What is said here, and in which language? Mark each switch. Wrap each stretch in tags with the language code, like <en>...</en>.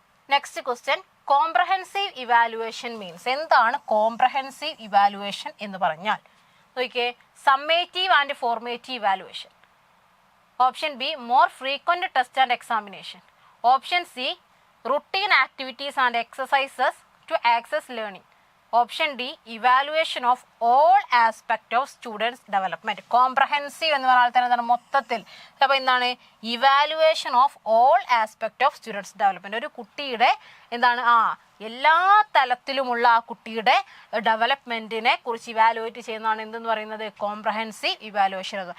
<ml>Next question. Comprehensive evaluation means. എന്താണ് comprehensive evaluation എന്ന് പറഞ്ഞാൽ? നോക്കിയേ,</ml> <en>Summative and formative evaluation. Option B more frequent test and examination. Option C routine activities and exercises to access learning. Option D evaluation of all aspect of students development.</en> <ml>Comprehensive എന്ന് പറഞ്ഞാൽ തന്നെ എന്താണ് മൊത്തത്തിൽ. അപ്പോൾ എന്താണ്</ml> <en>Evaluation of all aspect of students development.</en> <ml>ഒരു കുട്ടിയുടെ എന്താണ് എല്ലാ തലത്തിലുമുള്ള ആ കുട്ടിയുടെ ഡെവലപ്മെൻറ്റിനെ കുറിച്ച് ഇവാലുവേറ്റ് ചെയ്യുന്നതാണ് എന്തെന്ന് പറയുന്നത് കോംപ്രഹെൻസീവ് ഇവാലുവേഷൻ.</ml>